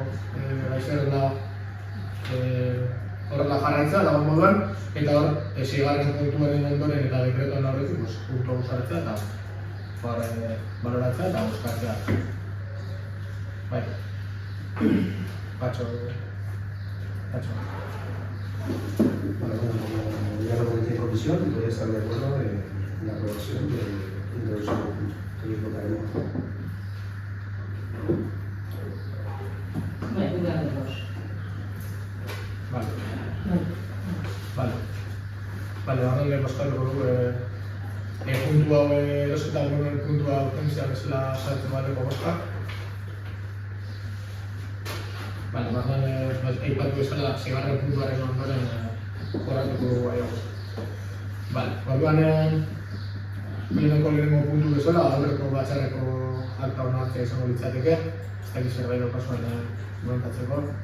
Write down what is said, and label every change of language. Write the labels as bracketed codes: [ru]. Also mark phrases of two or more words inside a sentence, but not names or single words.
[eu] horrela jarraitza, dagoen moduan, eta hor, seigarren puntuaren ondoren eta dekretuan horretik, puntu hau sartzea eta baloratzea eta bozkatzea. Bai. Patxo. [es] Bueno, como ya lo comenté en comisión, voy a estar de acuerdo en la aprobación de los puntos que votaremos. [eu] Vale, horrela bozkatuko dugu puntu hau erosketa horren puntua urgentzia bezala sartzen bateko bozkak. Eipatu bezala, seigarren puntuaren ondoren jorratuko dugu gai hau. Orduan, lehenengo puntu bezala, aurreko batzarreko akta onartzea izango litzateke, ez dakit zerbait daukazuen komentatzeko.